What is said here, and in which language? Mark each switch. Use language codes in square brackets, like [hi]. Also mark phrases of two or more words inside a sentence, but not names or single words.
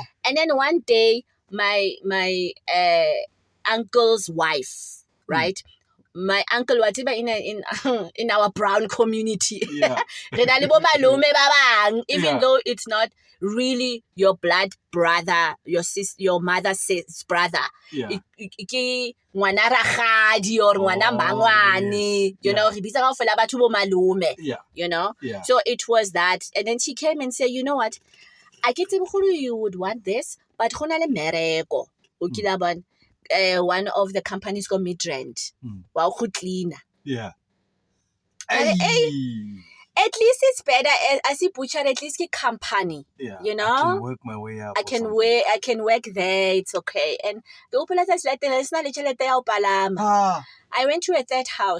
[en] And then one day, my uncle's wife, right? My uncle was in our brown community. Yeah. Even though it's not really your blood brother, your mother's brother. Yeah. [nso] Ngwana ragadi or ngwana mbangwane, [en] you know. Yeah. So it was that, and then she came and said, you know what, I get you would want this, but [nso] hona le mereko. [en] One of the companies called Midrand. Wow, who clean. Yeah. At least it's better as a butcher, at least a company. Yeah. You know? I can work my way up. I can work there, it's okay. And the I went to a third house.